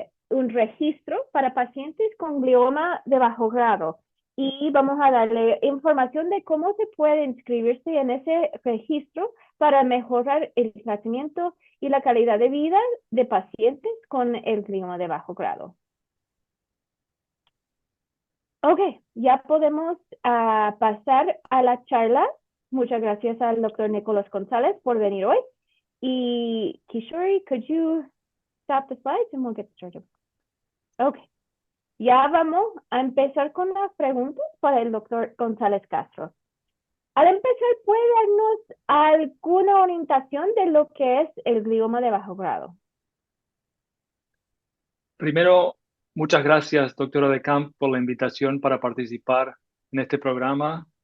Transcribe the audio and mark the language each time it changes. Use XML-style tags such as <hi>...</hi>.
<es>un registro para pacientes con glioma de bajo grado y vamos a darle información de cómo se puede inscribirse en ese registro para mejorar el tratamiento y la calidad de vida de pacientes con el glioma de bajo grado. Ok, ya podemos pasar a la charla Muchas gracias al doctor Nicolás González por venir hoy.</es> <en>Y Kishori, could you stop the slides and we'll get started? Okay.</en> <es>Ya vamos a empezar con las preguntas para el doctor González Castro. Al empezar, ¿puede darnos alguna orientación de lo que es el glioma de bajo grado? Primero, muchas gracias, doctora de Camp, por la invitación para participar en este programa.</es>